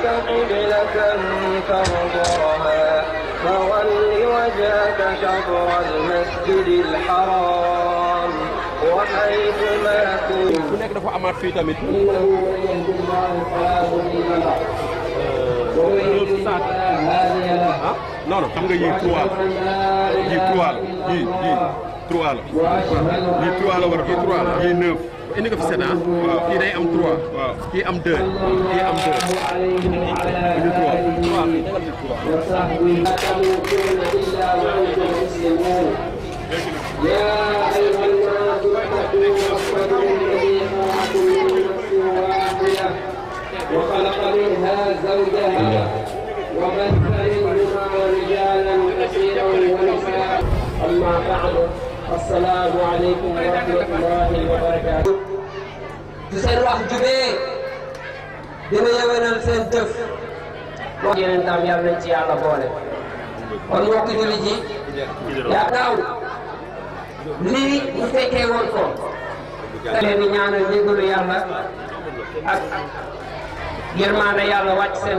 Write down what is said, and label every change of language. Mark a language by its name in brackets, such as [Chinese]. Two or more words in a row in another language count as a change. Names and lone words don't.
[Arabic] قبلة ترضاها فول وجهك شطر المسجد الحرام وحيث ما كنت إنه من يهد الله فلا مضل له ومن يضلل فلا هادي له. [French] Non non [Wolof] xam nga yii 3 la yii 3 la yii 3 la yii 3 la war a yii 3 la yii 9 indi ko fi 7 ah waaw kii day am 3 waaw kii am 2 kii am 2 indi 3 [Arabic] يا أيها الناس اتقوا ربكم الذي خلقكم من نفس واحدة وخلق منها زوجها وبث منهما رجالا كثيرا ونساء أما بعد السلام عليكم ورحمة الله وبركاته. [Wolof] seen wax jubee dina yewenal seen jëf wax yeneen tam yàlla nañ ci yàlla boole kon mbokk jullit ji yaa daaw lii ñu fekkee woon ko leen di ñaanal njëgalu yàlla ak yërmande yàlla wàcc seen